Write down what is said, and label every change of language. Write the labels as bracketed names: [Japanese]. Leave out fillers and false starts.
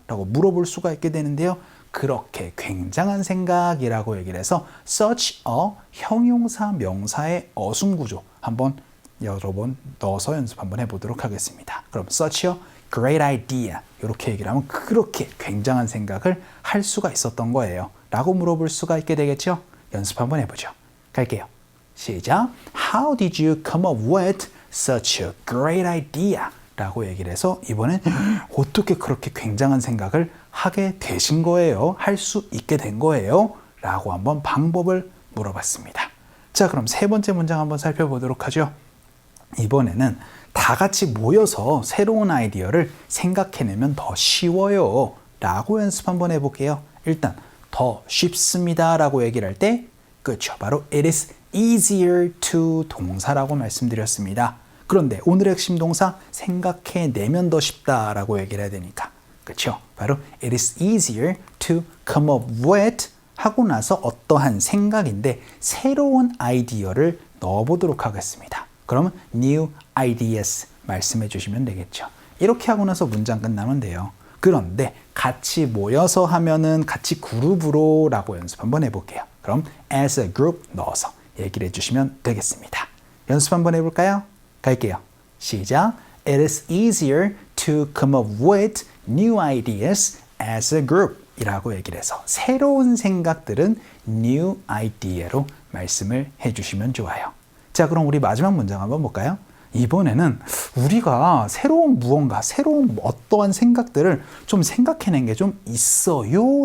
[Korean] 라고 물어볼 수가 있게 되는데요. 그렇게 굉장한 생각이라고 얘기를 해서 such a 형용사 명사의 어순구조 한번 여러 번 넣어서 연습 한번 해보도록 하겠습니다. 그럼 [English] such a great idea [Korean] 이렇게 얘기를 하면 그렇게 굉장한 생각을 할 수가 있었던 거예요. 라고 물어볼 수가 있게 되겠죠? 연습 한번 해보죠. 갈게요. 시작. [English] How did you come up with such a great idea? [Korean] 라고 얘기를 해서 이번엔 어떻게 그렇게 굉장한 생각을 하게 되신 거예요? 할 수 있게 된 거예요? 라고 한번 방법을 물어봤습니다. 자, 그럼 세 번째 문장 한번 살펴보도록 하죠. 이번에는 다 같이 모여서 새로운 아이디어를 생각해내면 더 쉬워요. 라고 연습 한번 해볼게요. 일단 더 쉽습니다. 라고 얘기를 할 때 그렇죠. 바로 [English] it is easier to [Korean] 동사라고 말씀드렸습니다. 그런데 오늘의 핵심 동사 생각해내면 더 쉽다라고 얘기를 해야 되니까 그렇죠. 바로 [English] it is easier to come up with [Korean] 하고 나서 어떠한 생각인데 새로운 아이디어를 넣어보도록 하겠습니다. 그러면 [English] new ideas [Korean] 말씀해 주시면 되겠죠. 이렇게 하고 나서 문장 끝나면 돼요. 그런데 같이 모여서 하면은 같이 그룹으로 라고 연습 한번 해볼게요. 그럼 [English] as a group [Korean] 넣어서 얘기를 해주시면 되겠습니다. 연습 한번 해볼까요? 갈게요. 시작. [English] It is easier to come up with new ideas as a group [Korean] 이라고 얘기를 해서 새로운 생각들은 [English] new idea로 [Korean] 말씀을 해주시면 좋아요. 자, 그럼 우리 마지막 문장 한번 볼까요? 이번에는 우리가 새로운 무언가, 새로운 어떠한 생각들을 좀 생각해낸 게 좀 있어요?